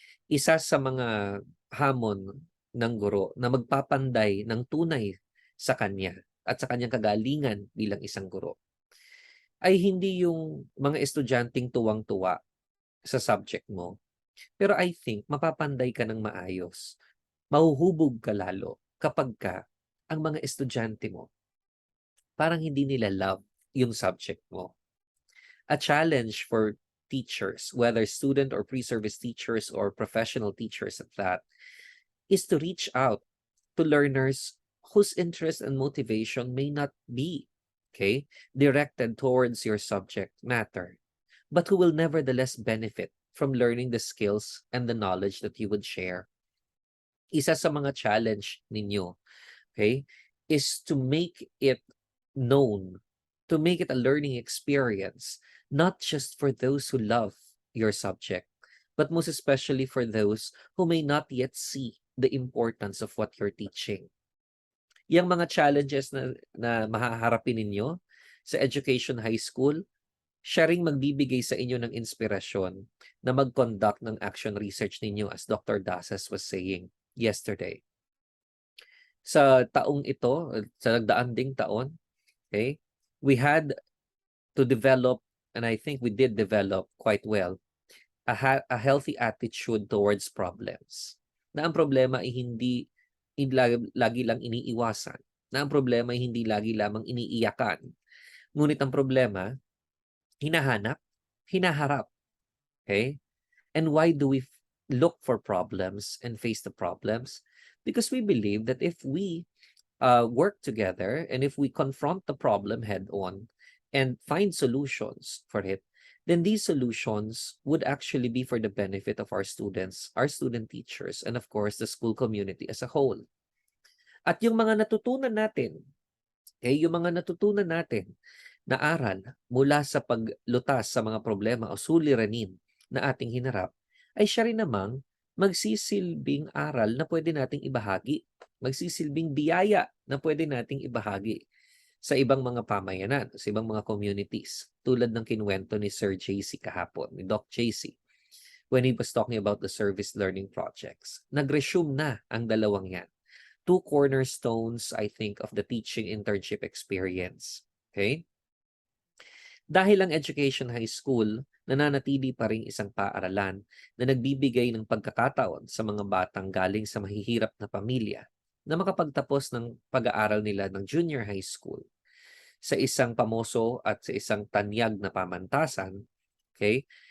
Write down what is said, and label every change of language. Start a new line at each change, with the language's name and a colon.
Filipino: Isa sa mga hamon ng guro na magpapanday ng tunay sa kanya at sa kanyang kagalingan bilang isang guro ay hindi yung mga estudyanteng tuwang-tuwa sa subject mo. Pero I think mapapanday ka ng maayos. Mahuhubog ka lalo kapag ang mga estudyante mo parang hindi nila love yung subject mo.
English: A challenge for teachers, whether student or pre-service teachers or professional teachers at that, is to reach out to learners whose interest and motivation may not be, okay, directed towards your subject matter, but who will nevertheless benefit from learning the skills and the knowledge that you would share.
Filipino: Isa sa mga challenge ninyo,
English: okay, is to make it known, to make it a learning experience, not just for those who love your subject, but most especially for those who may not yet see the importance of what you're teaching.
Filipino: Yung mga challenges na mahaharapin ninyo sa Education High School, siya ring magbibigay sa inyo ng inspirasyon na mag-conduct ng action research ninyo, as Dr.
English: Dasas was saying yesterday.
Filipino: Sa taong ito, sa nagdaan ding taon,
English: okay, we had to develop, and I think we did develop quite well, a healthy attitude towards problems.
Filipino: Na ang problema ay hindi lagi lang iniiwasan. Na ang problema ay hindi lagi lamang iniiyakan. Ngunit ang problema, hinahanap, hinaharap. Okay?
English: And why do we look for problems and face the problems? Because we believe that if we work together and if we confront the problem head on and find solutions for it, then these solutions would actually be for the benefit of our students, our student teachers, and of course, the school community as a whole.
Filipino: At yung mga natutunan natin, yung mga natutunan natin na aral mula sa paglutas sa mga problema o suliranin na ating hinarap, ay siya rin namang magsisilbing aral na pwede nating ibahagi, magsisilbing biyaya na pwede nating ibahagi sa ibang mga pamayanan, sa ibang mga communities, tulad ng kinuwento ni Sir JC kahapon, ni Doc JC,
English: when he was talking about the service learning projects.
Filipino: Nag-resume na ang dalawang yan.
English: 2 cornerstones, I think, of the teaching internship experience. Okay?
Filipino: Dahil ang Education High School, nananatili pa rin isang paaralan na nagbibigay ng pagkakataon sa mga batang galing sa mahihirap na pamilya na makapagtapos ng pag-aaral nila ng junior high school sa isang pamoso at sa isang tanyag na pamantasan. Okay?